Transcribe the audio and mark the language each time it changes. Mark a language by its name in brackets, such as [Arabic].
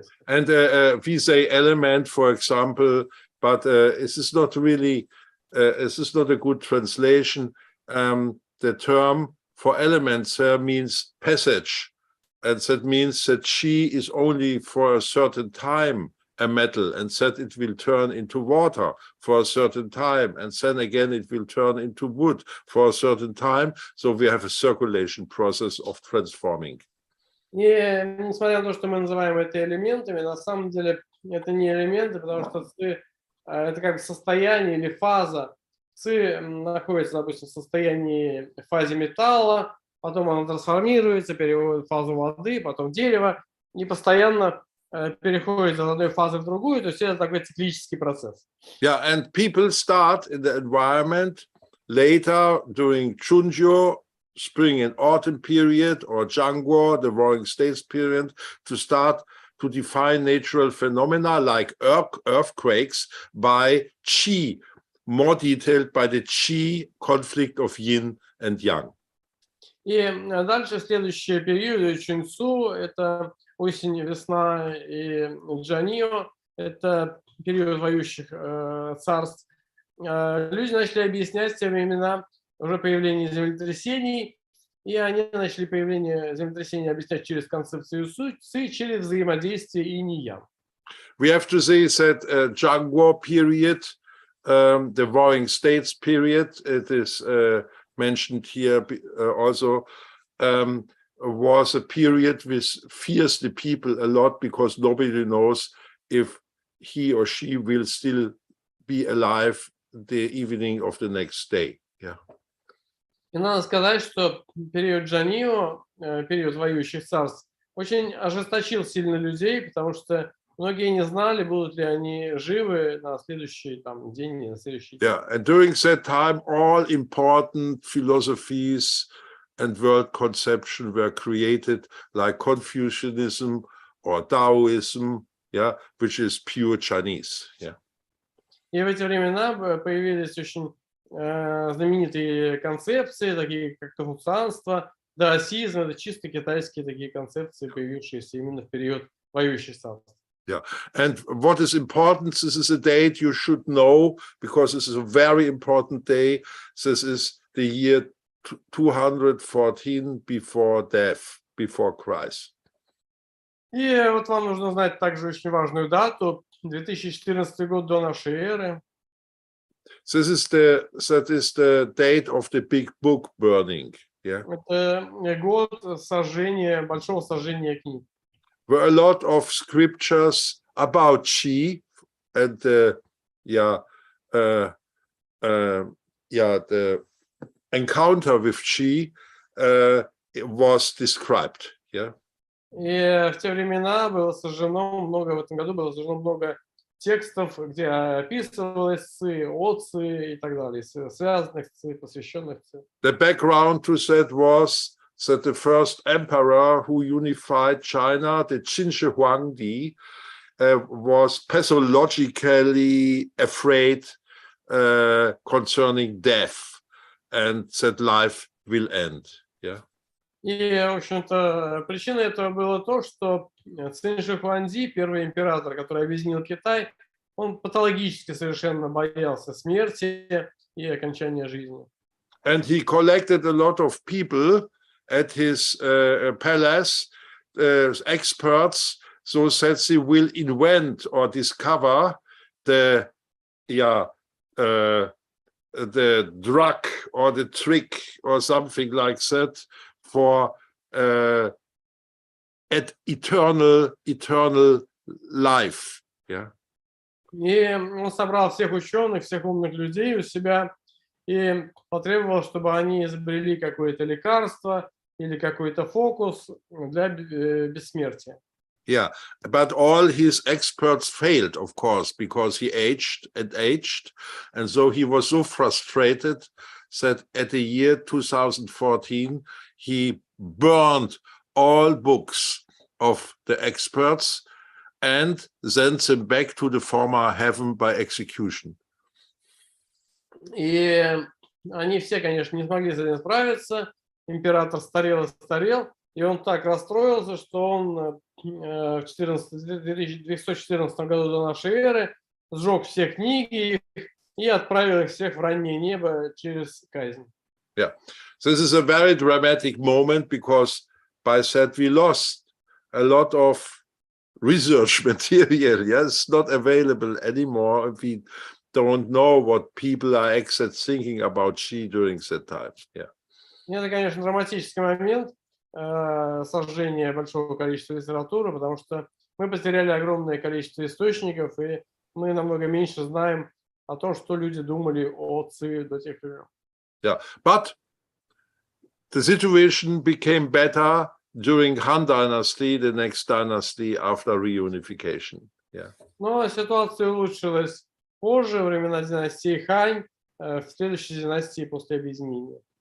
[English] And we say element, for example, but this is not really, this is not a good translation. The term for elements means passage, and that means that she is only for a certain time a metal, and that it will turn into water for a certain time, and then again it will turn into wood for a certain time. So we have a circulation process of transforming. [Russian] И несмотря на то, что мы называем это элементами, на самом деле это не элементы, потому что ци это как состояние или фаза. Ци находится, допустим, в состоянии фазе металла, потом она трансформируется, переходит в фазу воды, потом дерево, и постоянно переходит от одной фазы в другую, то есть это такой циклический процесс. [English] Yeah, and people start in the environment later during Chunjo, spring and autumn period, or Zhangguo, the warring states period, to start to define natural phenomena like earthquakes by Qi, more detailed by the Qi conflict of yin and yang. [Russian] И дальше следующий период Чунцу, это осень, весна и Джанио, это период воюющих царств. Люди начали объяснять в те времена уже появление землетрясений, и они начали появление землетрясений объяснять через концепцию Ци, через взаимодействие инь и ян. [English] We have to say that Zhangguo period, the warring states period, it is mentioned here also, was a period which fears the people a lot because nobody knows if he or she will still be alive the evening of the next day. Yeah. [Russian] И надо сказать, что период Джанио, период воюющих царств, очень ожесточил сильно людей, потому что многие не знали, будут ли они живы на следующий день, на следующий день. [English] Yeah, and during that time, all important philosophies and world conception were created, like Confucianism or Taoism, yeah, which is pure Chinese. Yeah. [Russian] И в эти времена появились очень знаменитые концепции, такие как конфуцианство, даосизм, это чисто китайские такие концепции, появившиеся именно в период воюющих царств. [English] Yeah, and what is important, this is a date you should know, because this is a very important day. This is the year 214 before death, before Christ. [Russian] И вот вам нужно знать также очень важную дату, 2014 год до нашей эры. [English] That is the date of the big book burning. Yeah. [Russian] Это год сожжения, большого сожжения книг. [English] Were a lot of scriptures about Qi and the encounter with Qi was described. Yeah. [Russian] И в те времена было сожжено много, в этом году было сожжено много текстов, где описывалось Ци, о Ци и так далее, связанных Ци, посвященных Ци. [English] The background to that was that the first emperor who unified China, the Qin Shi Huangdi, was pathologically afraid concerning death, and that life will end. Yeah. [Russian] И, в общем-то, причиной этого было то, что Цин Ши Хуанди, первый император, который объединил Китай, он патологически совершенно боялся смерти и окончания жизни. [English] And he collected a lot of people at his palace, experts, so that they will invent or discover the drug or the trick or something like that for eternal life. Yeah. [Russian] И он собрал всех ученых, всех умных людей у себя и потребовал, чтобы они изобрели какое-то лекарство или какой-то фокус для бессмертия. [English] Yeah, but all his experts failed, of course, because he aged, and so he was so frustrated that at the year 2014 he burned all books of the experts and sent them back to the former heaven by execution. [Russian] И они все, конечно, не смогли с этим справиться. Император старел и старел, и он так расстроился, что он в 214 году до нашей эры сжег все книги и отправил их всех в раннее небо через казнь. [English] Yeah, so this is a very dramatic moment because by that we lost a lot of research material. Yes, it's not available anymore if we don't know what people are actually thinking about Qi during that time. Yeah. [Russian] Это, конечно, драматический момент сожжения большого количества литературы, потому что мы потеряли огромное количество источников, и мы намного меньше знаем о том, что люди думали о Ци до тех времен. [English] Yeah, but the situation became better during Han Dynasty, the next dynasty after reunification. Yeah. [Russian] Но ситуация улучшилась позже, во времена династии Хань, в следующей династии после объединения.